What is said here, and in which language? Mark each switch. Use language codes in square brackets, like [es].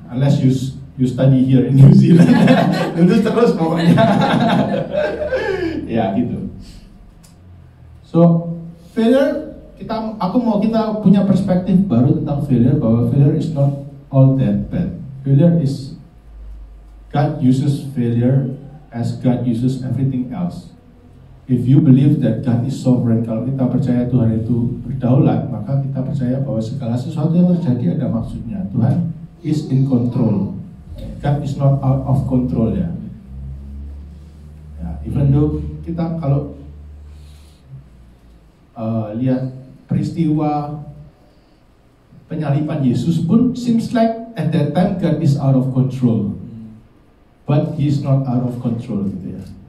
[en] Unless you study here in New Zealand, [id] lulus terus pokoknya. Ya gitu. So failure, aku mau kita punya perspektif baru tentang failure, bahwa [en] failure is not all that bad. Failure is, God uses failure as God uses everything else. If you believe that God is sovereign, [id] kalau kita percaya Tuhan itu berdaulat, maka kita percaya bahwa segala sesuatu yang terjadi ada maksudnya. [en] Tuhan is in control. God is not out of control ya. Even though [id] kita kalau lihat peristiwa penyaliban Yesus pun [en] seems like at that time God is out of control, but He is not out of control gitu ya.